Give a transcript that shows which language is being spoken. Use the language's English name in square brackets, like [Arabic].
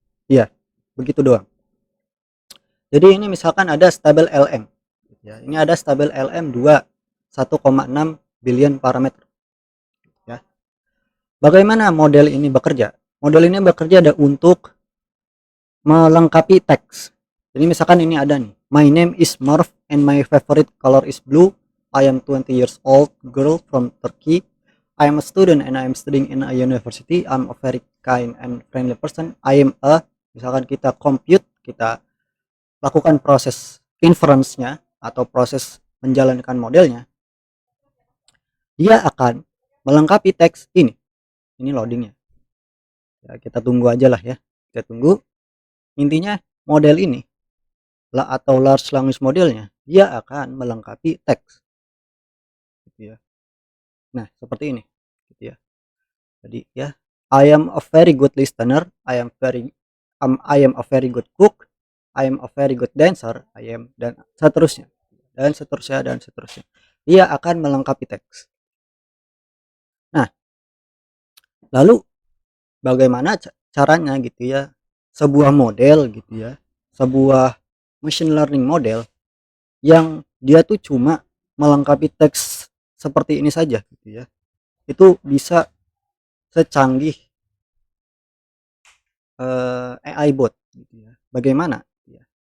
[Indonesian] Iya, begitu doang. Jadi ini misalkan ada stable LM. Ya, ini ada stable LM 1,6 billion parameter. Ya. Bagaimana model ini bekerja? Model ini bekerja untuk melengkapi teks. Jadi misalkan ini ada nih, [English] my name is Murph and my favorite color is blue. I am 20 years old girl from Turkey. I am a student and I am studying in a university. I'm a very kind and friendly person. I am a, [Indonesian] misalkan kita compute, kita lakukan proses inference-nya atau proses menjalankan modelnya, dia akan melengkapi teks ini. Ini loadingnya. Ya, kita tunggu aja lah ya. Kita tunggu. Intinya model ini atau large language modelnya dia akan melengkapi teks gitu ya. Nah, seperti ini gitu ya. Jadi ya, [English] I am a very good listener, I am a very good cook, I am a very good dancer, I am, [Indonesian] dan seterusnya. Dan seterusnya dan seterusnya. Dia akan melengkapi teks. Nah, lalu bagaimana caranya gitu ya? Sebuah model gitu ya. Sebuah machine learning model yang dia tuh cuma melengkapi teks seperti ini saja gitu ya, itu bisa secanggih AI bot gitu ya. Bagaimana ya?